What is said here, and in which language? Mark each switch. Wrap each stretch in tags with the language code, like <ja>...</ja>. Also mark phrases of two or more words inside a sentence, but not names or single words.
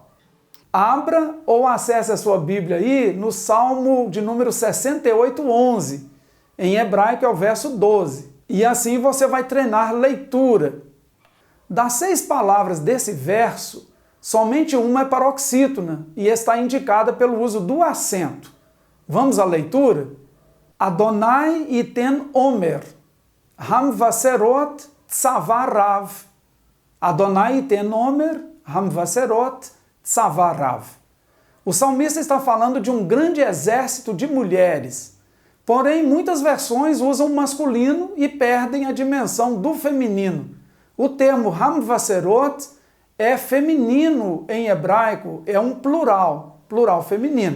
<pt>Abra ou acesse a sua Bíblia aí no Salmo de número 68:11. Em hebraico é o verso 12. E assim você vai treinar leitura. Das 6 palavras desse verso, somente uma é paroxítona e está indicada pelo uso do acento. Vamos à leitura?</pt> <he>אדוני יתן אומר, המבשרות צבא רב. אדוני יתן אומר, המבשרות צבא רב.</he> <pt>O salmista está falando de um grande exército de mulheres. Porém, muitas versões usam o masculino e perdem a dimensão do feminino. O termo hamvaserot é feminino em hebraico, é um plural, plural feminino.</pt>